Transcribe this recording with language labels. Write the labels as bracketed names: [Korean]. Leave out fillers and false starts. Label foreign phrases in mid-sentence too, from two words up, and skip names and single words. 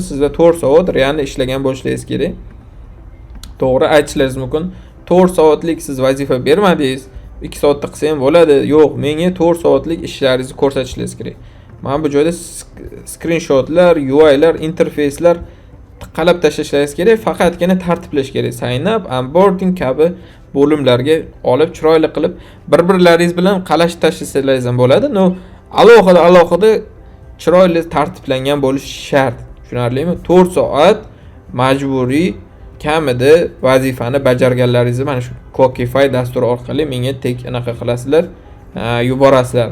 [Uzbek] Sizlar 4 soat realni ishlagan bo'lishingiz kerak. To'g'ri aytishlaringiz mumkin. 4 soatlik siz vazifa bermadingiz, 2 soatda qilsa ham bo'ladi. Yo'q, menga 4 soatlik ishlaringizni ko'rsatishingiz kerak. Mana bu joyda screenshotlar, UI'lar, interfeyslar qalab tashlashlaringiz kerak, faqatgina tartiblash kerak. [English] Sign up, [Uzbek] onboarding kabi bo'limlarga olib chiroyli qilib bir-birlaringiz bilan qalash tashlasangiz ham bo'ladi. Alohida chiroyli tartiblangan bo'lishi shart. Tushunarlimi? 4 soat majburiy kamida vazifani bajarganlaringizni mana shu Clockify dasturi orqali menga tek anaqa qilasizlar, yuborasizlar.